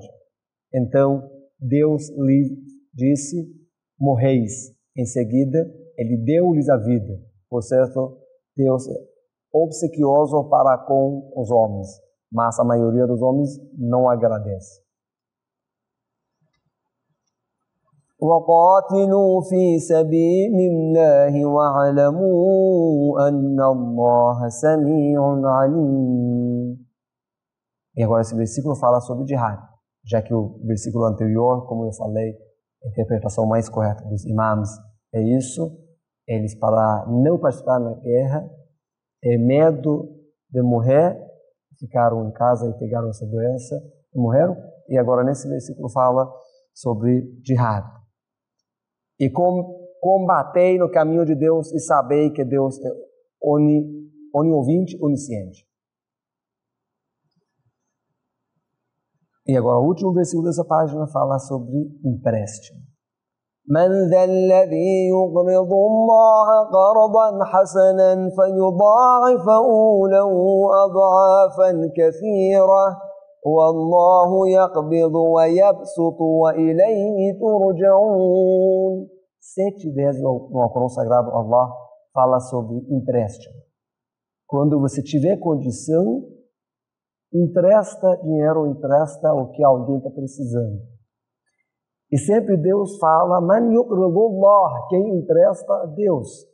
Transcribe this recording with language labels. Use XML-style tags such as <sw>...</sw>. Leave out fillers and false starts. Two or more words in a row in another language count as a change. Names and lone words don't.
<pt>Então Deus lhes disse, morreis. Em seguida, ele deu-lhes a vida. Por certo, Deus é obsequioso para com os homens, mas a maioria dos homens não agradece.</pt> <ar>وَقَاتِلُوا فِي سَبِيلِ اللَّهِ وَاعْلَمُوا أَنَّ اللَّهَ سَمِيعٌ عَلِيمٌ.</ar> <pt>E agora esse versículo fala sobre jihad, já que o versículo anterior, como eu falei, a interpretação mais correta dos imãs é isso. Eles, para não participar na guerra, ter medo de morrer, ficaram em casa e pegaram essa doença e morreram. E agora nesse versículo fala sobre jihad. E combatei no caminho de Deus e sabei que Deus é onisciente, onisciente. E agora o último versículo dessa página fala sobre empréstimo.</pt> <ar>من ذا الذي يقرض الله قرضا حسنا فيضاعفه له أضعافا كثيرة والله يقبض ويبسط وإليه ترجعون.</ar> <pt>7 vezes no Alcorão Sagrado Allah fala sobre empréstimo. Quando você tiver condição, empresta dinheiro, empresta o que alguém está precisando. E sempre Deus fala,</pt> <ar>من يقرض الله,</ar> <pt>quem empresta a Deus.</pt>